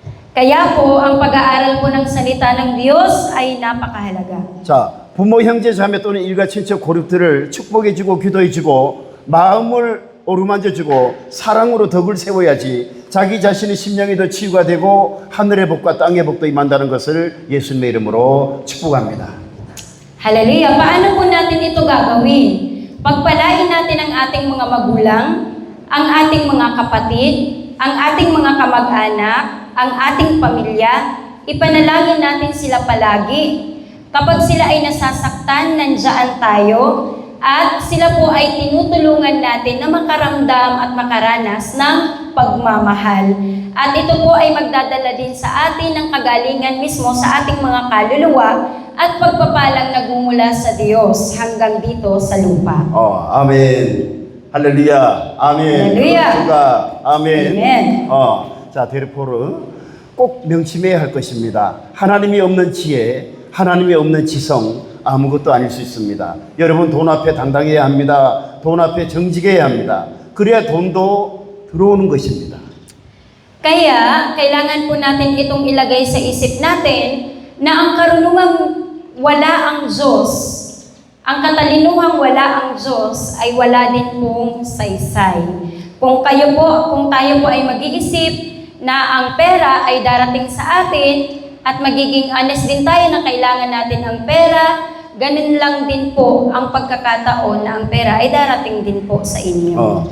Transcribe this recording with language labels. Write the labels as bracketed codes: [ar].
[tl] Kaya po, ang pag-aaral po ng salita ng Diyos ay napakahalaga. [ko] 자, 부모, 형제, 자매 또는 일가, 친척, 고륙들을 축복해주고 기도해주고 마음을 어루만져주고 사랑으로 덕을 세워야지 자기 자신의 심령이 더 치유가 되고 하늘의 복과 땅의 복도 임한다는 것을 예수님의 이름으로 축복합니다. [tl] Hallelujah! Paano po natin ito gagawin? Pagpalain natin ang ating mga magulang, ang ating mga kapatid, ang ating mga kamag-anak, ang ating pamilya, ipanalangin natin sila palagi. Kapag sila ay nasasaktan, nandiyan tayo, at sila po ay tinutulungan natin na makaramdam at makaranas ng pagmamahal. At ito po ay magdadala din sa atin ng kagalingan mismo sa ating mga kaluluwa at pagpapalang nagmumula sa Diyos hanggang dito sa lupa. [ko] 아멘. 할렐루야. 아멘. 할렐루야. 주가 아멘. 아멘. 자, 데르포르 꼭 명심해야 할 것입니다. 하나님이 없는 지혜, 하나님이 없는 지성 아무것도 아닐 수 있습니다. 여러분 돈 앞에 당당해야 합니다. 돈 앞에 정직해야 합니다. 그래야 돈도 들어오는 것입니다. [tl] Kaya, kailangan po natin itong ilagay sa isip natin na ang karunungang wala ang Diyos, ang katalinuhang wala ang Diyos ay wala din pong saysay. Kung tayo po ay mag-iisip na ang pera ay darating sa atin at magiging honest din tayo na kailangan natin ang pera, ganun lang din po ang pagkakataon na ang pera ay darating din po sa inyo.